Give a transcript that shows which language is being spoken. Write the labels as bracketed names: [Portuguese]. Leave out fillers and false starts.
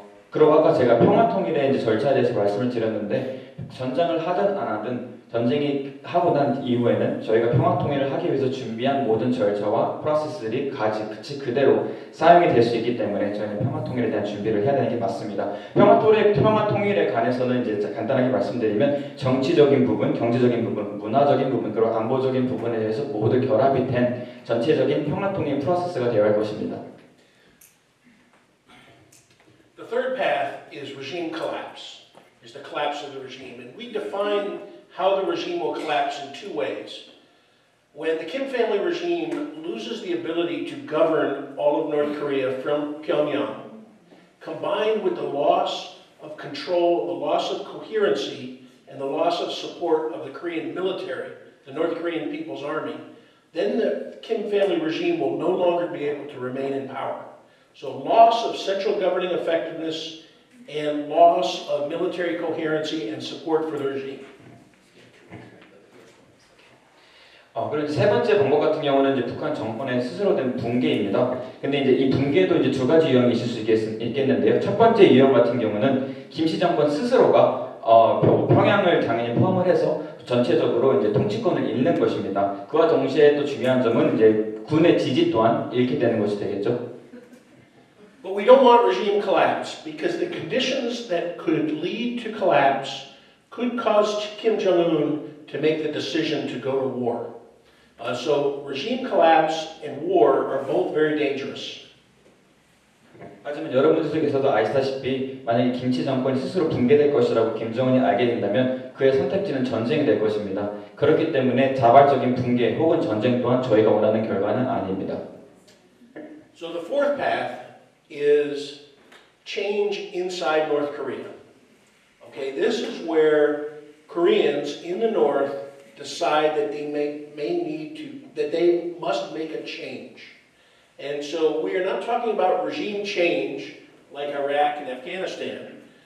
[Korean] 그리고 아까 제가 평화 통일의 이제 절차에 대해서 말씀을 드렸는데 전쟁을 하든 안 하든 전쟁이 하고 난 이후에는 저희가 평화 통일을 하기 위해서 준비한 모든 절차와 프로세스들이 그대로 사용이 될 수 있기 때문에 저희는 평화 통일에 대한 준비를 해야 되는 게 맞습니다. 평화 통일에 관해서는 이제 간단하게 말씀드리면 정치적인 부분, 경제적인 부분, 문화적인 부분, 그리고 안보적인 부분에 대해서 모두 결합이 된 전체적인 평화 통일 프로세스가 되어야 할 것입니다. [English] The third path is regime collapse, is the collapse of the regime. And we define how the regime will collapse in 2 ways. When the Kim family regime loses the ability to govern all of North Korea from Pyongyang, combined with the loss of control, the loss of coherency, and the loss of support of the Korean military, the North Korean People's Army, then the Kim family regime will no longer be able to remain in power. So loss of central governing effectiveness and loss of military coherency and support for the regime. [Korean] 그리고 세 번째 방법 같은 경우는 이제 북한 정권의 스스로 된 붕괴입니다. 근데 이제 이 붕괴도 이제 두 가지 유형이 있을 수 있겠는데요. 첫 번째 유형 같은 경우는 김씨 정권 스스로가 평양을 당연히 포함을 해서 전체적으로 이제 통치권을 잃는 것입니다. 그와 동시에 또 중요한 점은 이제 군의 지지 또한 잃게 되는 것이 되겠죠. [English] But we don't want regime collapse because the conditions that could lead to collapse could cause Kim Jong-un to make the decision to go to war. So regime collapse and war are both very dangerous. [Korean] 하지만 여러분들 속에서도 아시다시피 만약에 김치 정권이 스스로 붕괴될 것이라고 김정은이 알게 된다면 그의 선택지는 전쟁이 될 것입니다. 그렇기 때문에 자발적인 붕괴 혹은 전쟁 또한 저희가 원하는 결과는 아닙니다. [English] So the fourth path is change inside North Korea. Okay, this is where Koreans in the north decide that they must make a change. And so we are not talking about regime change like Iraq and Afghanistan.